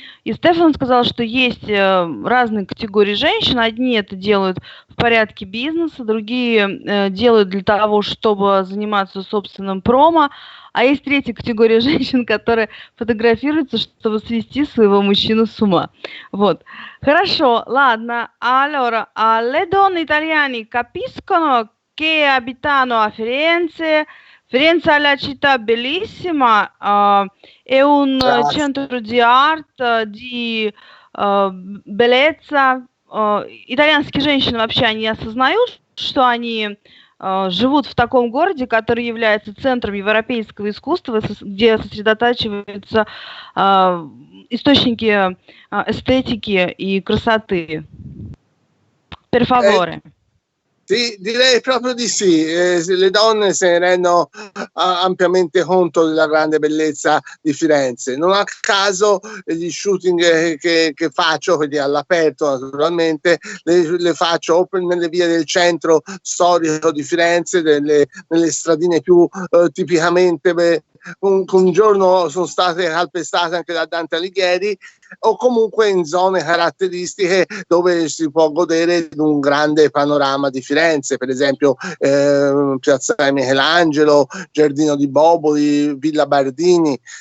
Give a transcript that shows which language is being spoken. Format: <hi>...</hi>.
<ru>И Стефан сказал, что есть разные категории женщин. Одни это делают в порядке бизнеса, другие делают для того, чтобы заниматься собственным промо. А есть третья категория женщин, которые фотографируются, чтобы свести своего мужчину с ума. Вот. Хорошо, ладно.</ru> <it>Allora, le donne italiane capiscono che abitano a Firenze. Firenze è la città bellissima, è un centro di arte, di bellezza.</it> <ru>Итальянские женщины вообще, они осознают, что они живут в таком городе, который является центром европейского искусства, где сосредотачиваются источники эстетики и красоты.</ru> <it>Per favore. Sì, direi proprio di sì. Le donne se ne rendono ampiamente conto della grande bellezza di Firenze. Non a caso gli shooting che faccio, quindi all'aperto naturalmente, le faccio o nelle vie del centro storico di Firenze, nelle stradine più tipicamente un giorno sono state calpestate anche da Dante Alighieri, o comunque in zone caratteristiche dove si può godere di un grande panorama di Firenze, per esempio Piazza Michelangelo, Giardino di Boboli, Villa Bardini.</it>